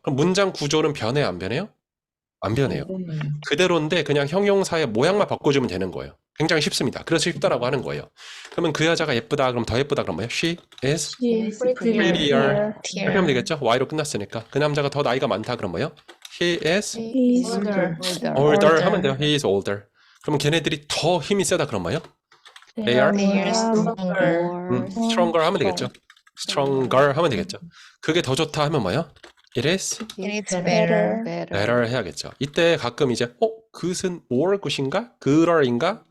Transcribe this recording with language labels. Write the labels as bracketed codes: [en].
[ko] 그럼 문장 구조는 변해요? 안 변해요? 안 변해요. 그대로인데 그냥 형용사의 모양만 바꿔주면 되는 거예요. 굉장히 쉽습니다. 그래서 쉽다라고 하는 거예요. 그러면 그 여자가 예쁘다. 그럼 더 예쁘다. 그럼 뭐예요? [en] She is prettier. [ko] 이렇게 하면 되겠죠? Y로 끝났으니까. 그 남자가 더 나이가 많다. 그럼 뭐예요? [en] He is older [ko] 하면 돼요. [en] He is older. [ko] 그러면 걔네들이 더 힘이 세다. 그럼 뭐예요? [en] They are They are stronger. [ko] stronger 하면 되겠죠. stronger 하면 되겠죠. 그게 더 좋다 하면 뭐예요? [en] It is It's better. [ko] better 해야겠죠. 이때 가끔 이제 그것은 more 굿인가? 그럴인가?